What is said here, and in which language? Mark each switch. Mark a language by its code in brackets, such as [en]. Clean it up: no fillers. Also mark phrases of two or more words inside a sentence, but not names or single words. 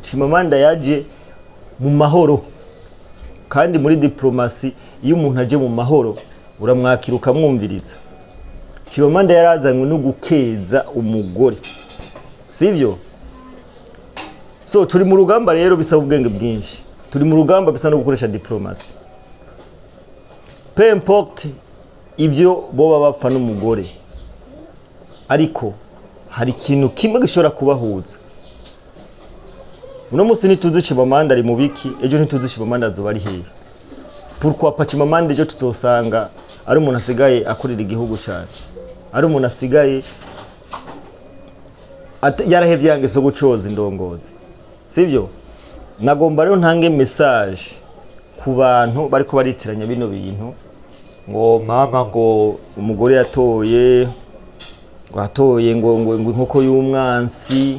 [rn] Chimamanda yaje mu mahoro. Kandi muri diplomasi iyo umuntu aje mu mahoro uramwakira ukamwumviriza. Chimamanda yarazanywe no gukeza umugore. Sivyo? So turi mu rugamba rero bisaba ubwenge bwinshi. Turi mu rugamba bisa no gukoresha diplomasi. [fr] Peu importe [rn] ibyo boba bapfa n'umugore. Ariko hari ikintu kimwe gishobora kubahuza. Uno musi nituzi Chimamanda ari mubiki, ejo nituzi Chimamanda azoba ari hehe. [fr] Pourquoi pas [rn] Chimamanda ejo tuzosanga ari umuntu asigaye akorera igihugu cyane. Ari umuntu asigaye yarahevye yange so gucoza indongozi. Sivyo? Nagomba rero ntange message ku bantu bariko baritiranya bino bintu ngo mama ngo umugore yatoye ngo inkoko y'umwansi.